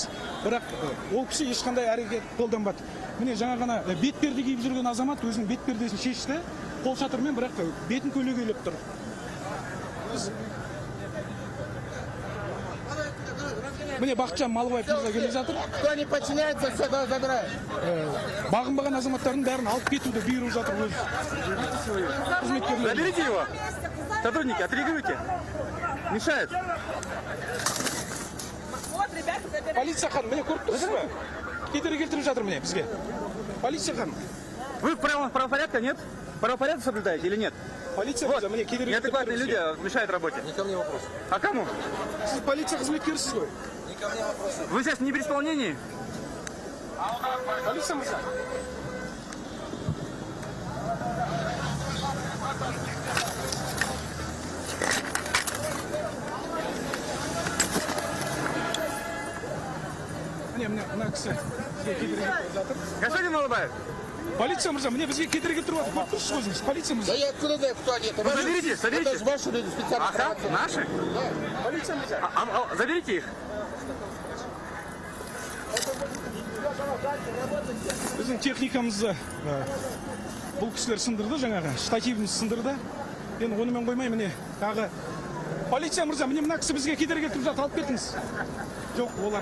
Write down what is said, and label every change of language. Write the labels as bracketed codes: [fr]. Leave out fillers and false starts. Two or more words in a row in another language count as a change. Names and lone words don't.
[kk] Бірақ ол кісі ешқандай әрекет қолданбады. Міне жаңа ғана бетперде киіп жүрген азамат өзінің бетпердесін шешті. Қол шатырмен, бірақ бетін көлегейлеп тұр. Міне Бақытжан Малбаев мырза келе жатыр. [ru] Кто не подчиняется, все забирает. [kk] Бағынбаған азаматтардың бәрін алып кетуді бұйырып жатыр өз қызметкерлері. [ru] Заберите его. Сотрудники, отрегулируйте. Мешает. [kk] Полиция ханым, міне көріп тұрсыз ба? Кедергі келтіріп жатыр міне бізге. Полиция ханым. [ru] Вы в правопорядке, нет? Правопорядок соблюдаете или нет? [kk] Полиция мырза, міне кедергі [ru] Неадекватные люди мешают работе. Не ко мне вопрос. А кому? [kk] Сіз полиция қызметкерісіз ғой. [ru] Не ко мне вопрос. Вы сейчас не при исполнении? [kk] Полиция мырза. Мына кісі бізге кедергі келтіріп жатыр. [ru] Господин Малбаев, [kk] Полиция мырза, міне бізге кедергі келтіріп жатыр. Көріп тұрсыз ғой өзіңіз, полиция [ru] Да [kk] мырза. [ru] я откуда знаю, кто они? Это ваши? заберите, заберите. Это же ваши люди, специально. Ага, наши? [kk] Полиция мырза. [ru] Заберите их. [kk] Біздің техникамызды бұл кісілер сындырды жаңағы, штативіміз сындырды. Енді онымен қоймай, міне тағы полиция мырза, міне мына кісі бізге кедергі келтіріп жатыр, алып кетіңіз. Жоқ, олар.